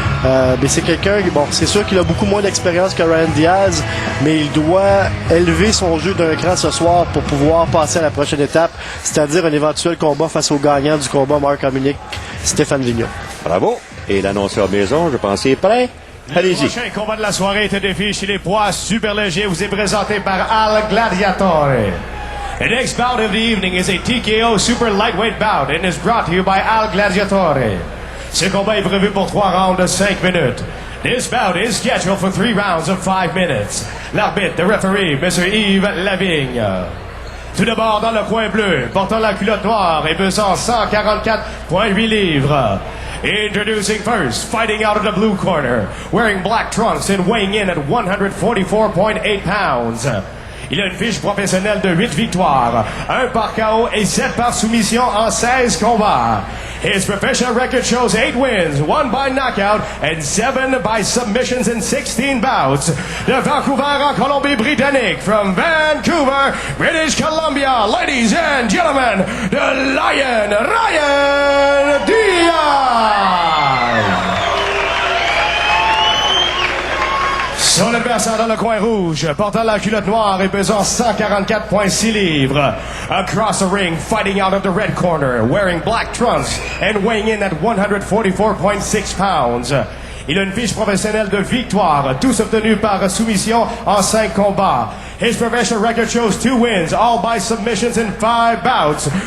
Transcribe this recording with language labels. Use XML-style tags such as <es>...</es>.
<fr>Mais c'est quelqu'un, bon, c'est sûr qu'il a beaucoup moins d'expérience que Ryan Diaz, mais il doit élever son jeu d'un cran ce soir pour pouvoir passer à la prochaine étape, c'est-à-dire un éventuel combat face au gagnant du combat Marc-Dominique Stéphane Vigneault. Bravo. Et l'annonceur maison, je pense, est prêt. Allez-y. Le prochain combat de la soirée est un défi chez les poids super légers. Vous est présenté par Al Gladiatore.</fr> <en>The next bout of the evening is a TKO super lightweight bout and is brought to you by Al Gladiatore.</en> <fr>Ce combat est prévu pour 3 rounds de 5 minutes.</fr> <en>This bout is scheduled for 3 rounds of 5 minutes.</en> <fr>L'arbitre,</fr> <en>the referee, Mr. Yves Lavigne.</en> <fr>Tout d'abord, dans le coin bleu, portant la culotte noire et pesant 144,8 livres.</fr> <en>Introducing first, fighting out of the blue corner, wearing black trunks and weighing in at 144.8 pounds.</en> <fr>Il a une fiche professionnelle de 8 victoires, 1 par KO et 7 par soumission en 16 combats.</fr> <en>His professional record shows 8 wins, 1 by knockout and 7 by submissions in 16 bouts.</en> <fr>De Vancouver en Colombie-Britannique,</fr> <en>from Vancouver, British Columbia, ladies and gentlemen, the Lion, Ryan Diaz!</en> <fr>Son adversaire dans le coin rouge, portant la culotte noire et pesant 144,6 livres.</fr> <en>Across the ring, fighting out of the red corner, wearing black trunks and weighing in at 144.6 pounds.</en> <fr>Il a une fiche professionnelle de victoire, tous obtenus par soumission en 5 combats.</fr> <en>His professional record shows 2 wins, all by submissions in 5 bouts.</en>